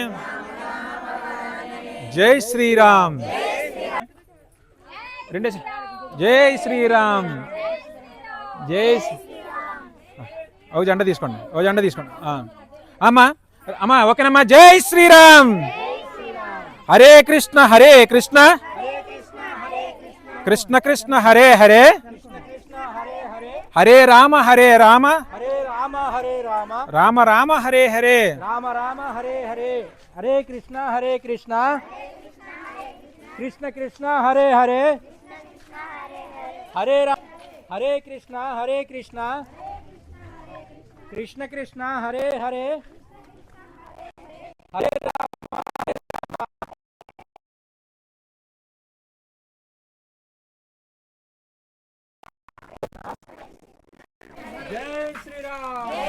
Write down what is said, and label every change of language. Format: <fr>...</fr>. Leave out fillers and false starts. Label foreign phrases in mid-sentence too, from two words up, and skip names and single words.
<te>జై శ్రీరామ్. రెండే జై శ్రీరామ్. జై ఓ జెండా తీసుకోండి. అమ్మా ఓకేనమ్మా. జై శ్రీరామ్.</te> <sa>హరే కృష్ణ కృష్ణ కృష్ణ హరే హరే హరే రామ హరే రామ రామ రామ హరే హరే రామ రామ హరే హరే. హరే కృష్ణ కృష్ణ కృష్ణ హరే హరే హరే రామ హరే కృష్ణ కృష్ణ కృష్ణ హరే హరే హరే రామ.</sa> <te>జై శ్రీరామ్.</te>